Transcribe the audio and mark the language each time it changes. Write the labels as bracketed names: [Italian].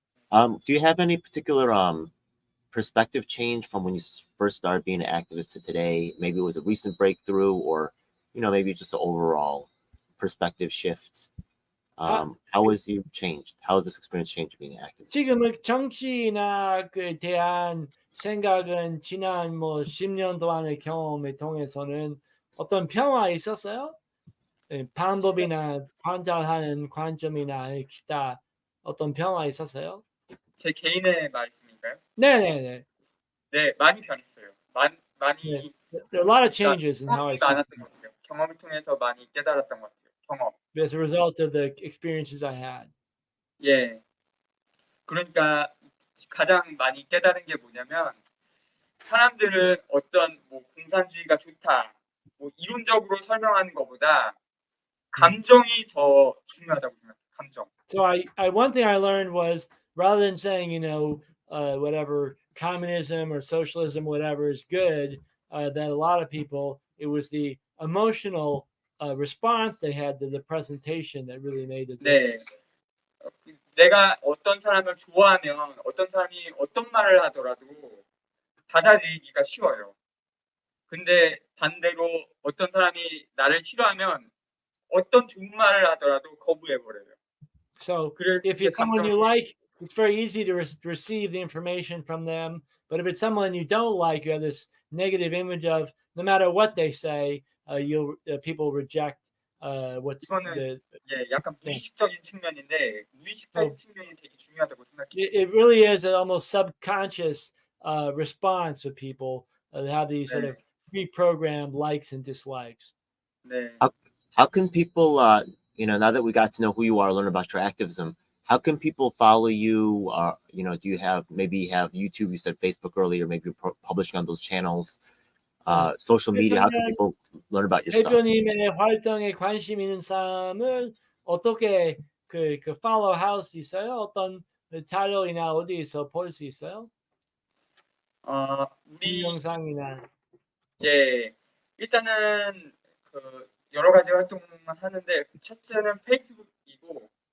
[English] Do you have any particular perspective change from when you first started being an activist to today? Maybe it was a recent breakthrough, or maybe just an overall perspective shift. How has you changed? How has this experience changed being an activist? [Korean] 지금은 정치나 대한 생각은 지난 10년 동안의 경험을 통해서는 어떤 변화 있었어요? 방법이나 관찰하는 관점이나 기타 어떤 변화 있었어요? 제 개인의 말씀인가요? 네네네. 네, 많이 변했어요. 많이. [English] There are a lot of changes in how I see [Korean] 많았던 것 같아요. 경험을 통해서 많이 깨달았던 것 같아요. 경험. [English] as a result of the experiences I had. [Korean] 예. 그러니까 가장 많이 깨달은 게 뭐냐면 사람들은 어떤 공산주의가 좋다, 이론적으로 설명하는 것보다 감정이 더 중요하다고 생각해요. 감정. [English] So one thing I learned was, rather than saying, whatever communism or socialism, whatever is good, that a lot of people, it was the emotional response they had to the presentation that really made the difference. [Korean] 네. 내가 어떤 사람을 좋아하면 어떤 사람이 어떤 말을 하더라도 받아들이기가 쉬워요. 근데 반대로 어떤 사람이 나를 싫어하면 어떤 좋은 말을 하더라도 거부해버려요. [English] So if it's someone you like, it's very easy to receive the information from them. But if it's someone you don't like, you have this negative image of, no matter what they say, people reject what's [Korean] 이거는 약간 무의식적인 측면인데 무의식적인 측면이 되게 중요하다고 생각해요. [English] It really is an almost subconscious response of people that have these sort of pre-programmed likes and dislikes. [Korean] 네. [English] How can people, now that we got to know who you are, learn about your activism, how can people follow you? Do you have YouTube? You said Facebook earlier. Maybe you're publishing on those channels. Social media. How can people learn about your stuff? [Korean] 대표님의 활동에 관심 있는 사람을 어떻게 그 follow 할 수 있어요? 어떤 자료이나 어디에서 볼 수 있어요? 우리 영상이나. 예, 일단은 여러 가지 활동을 하는데 첫째는 페이스북이고.